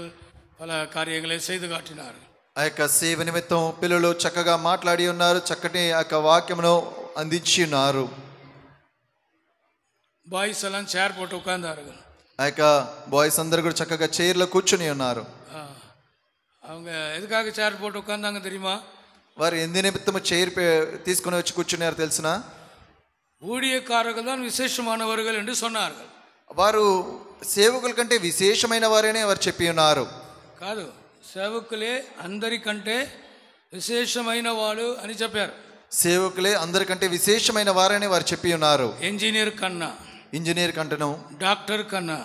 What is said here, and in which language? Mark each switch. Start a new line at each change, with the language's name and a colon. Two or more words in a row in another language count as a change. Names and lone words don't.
Tamil: பல காரியங்களை செய்து காட்டினார்கள்.
Telugu: ఆ యొక్క సేవ నిమిత్తం పిల్లలు చక్కగా మాట్లాడి ఉన్నారు. చక్కటి ఆ యొక్క వాక్యమును అందించి ఉన్నారు.
Tamil: బాయ్స్ எல்லாம் சேர் போட்டு உட்கார்ந்தார்கள்.
Telugu: ఆ యొక్క బాయ్స్ అందరు కూడా చక్కగా చైర్లో కూర్చుని ఉన్నారు.
Tamil: அவங்க எதுக்காக சேர் போட்டு உட்கார்ந்தாங்க தெரியுமா?
Telugu: వారు ఎందు నిమిత్తము చైర్ తీసుకుని వచ్చి కూర్చున్నారు తెలుసునా?
Tamil: ஊழியக்காரர்கள் தான் விசேஷமானவர்கள் என்று சொன்னார்கள்.
Telugu: వారు సేవకుల కంటే విశేషమైన వారని వారు చెప్పి ఉన్నారు. కాదు, సేవకులే అందరికంటే విశేషమైన వాడు అని చెప్పారు. సేవకులే అందరికంటే విశేషమైన వారని వారు చెప్పి ఉన్నారు. ఇంజనీర్ కన్నా, ఇంజనీర్ కంటేను, డాక్టర్ కన్నా,